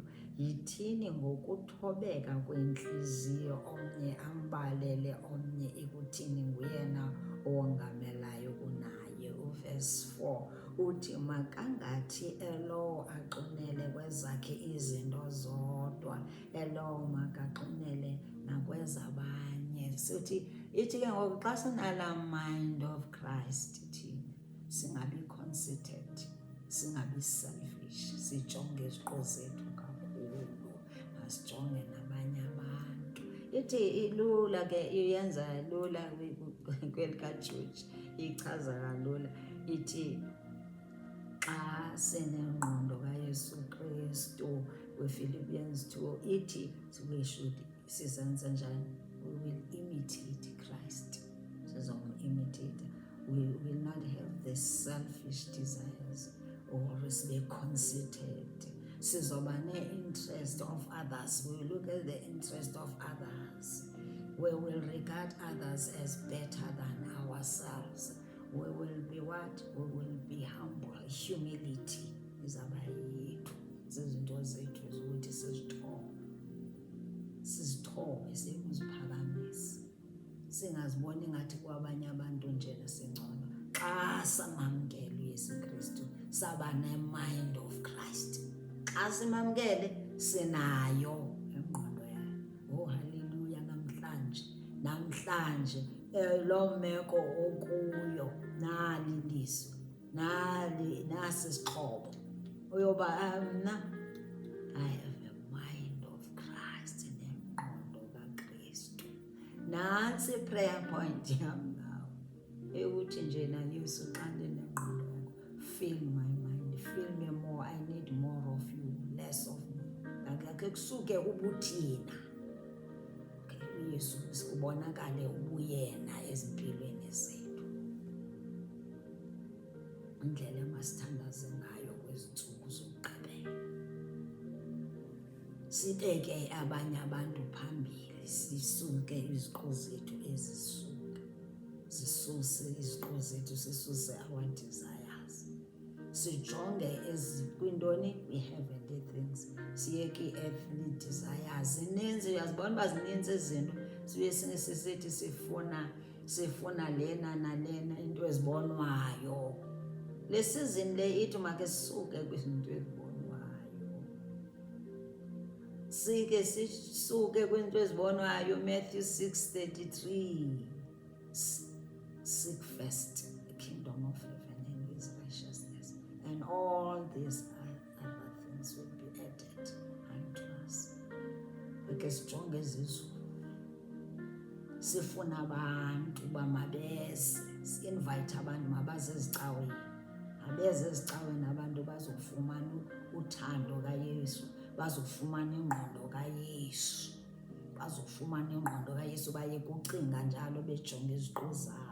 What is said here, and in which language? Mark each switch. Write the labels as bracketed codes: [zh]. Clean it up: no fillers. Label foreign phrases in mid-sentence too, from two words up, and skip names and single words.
[xh] Yithini ngokuthobeka kwentliziyo, omnye ambalele omnye ekuthini nguyena owongamelayo kunani. uthi makangathi elowo aqinele kwezakhe izinto zodwa, elowo makaxinele nakwezabanye. Ithi ke ngoku xa sinala [en] mind of Christ, [xh] ithi singabi conceited, singabi selfish, sijonge iziqu zethu kakhulu, asijonge nabanye abantu. Ithi ilula ke, iyenza lula kwelikaJewish, ichaza kalula. Ithi xa sinengqondo kaYesu Kristu, kwiPhilippians 2 ithi sizenze njani? [en] We will imitate Christ. Sizom-imitate. We will not have the selfish desires or be conceited. Sizoba ne-interest of others. We will look at the interest of others. We will regard others as better than ourselves. We will be what? We will be humble. Humility [xh] izaba yethu. Zizinto zethu zokuthi sizithobe, sikuziphakamisa. Singaziboni ngathi kwabanye abantu njena singcono. Xa samamkela uYesu Kristu, saba ne- [en] mind of Christ. [xh] Xa simamkele, sinayo ingqondo yayo. Oh, haleluya. Namhlanje lo meko okuyo, nali liso, nasi isixhobo. Uyoba mna, [en] I have a mind of Christ, [xh] nengqondo kaKristu. Nantsi [en] prayer point [xh] yam nawe, ekuthi njena Yesu xa ndinengqondo yakho, [en] fill my mind, fill me more, I need more of you, less of me. [xh] Akhe kusuke ubuthina, uYesu kubonakale ubuyena ezimpilweni zethu. Indlela emasithandaze ngayo kwezi ntsuku zokugqibela. Sibeke abanye abantu phambili, sisuke iziqu zethu zisuse iziqu zethu, sisuse [en] our desires. [xh] Sijonge kwintoni? I- [en] heavenly things. [xh] Siyeke i-earthly desires. Zininzi, uyazibona uba zininzi izinto. Sibuye sisithi sifuna lena nalena, into ezibonwayo. Le season le ithi make sisuke kwizinto ezibonwayo. Sike sisuke kwinto ezibonwayo. Matthew 6:33. [en] Seek first the kingdom of heaven and his righteousness, and all these other things will be added unto us. [xh] Eke sijonge ezizulu. Sifuna abantu uba mabeze, si-invite abantu mabaze ezicaweni. Abeze ezicaweni abantu bazofumana uthando kaYesu, bazofumana ingqondo kaYesu, baye kucinga njalo bejonge iziqu zabo.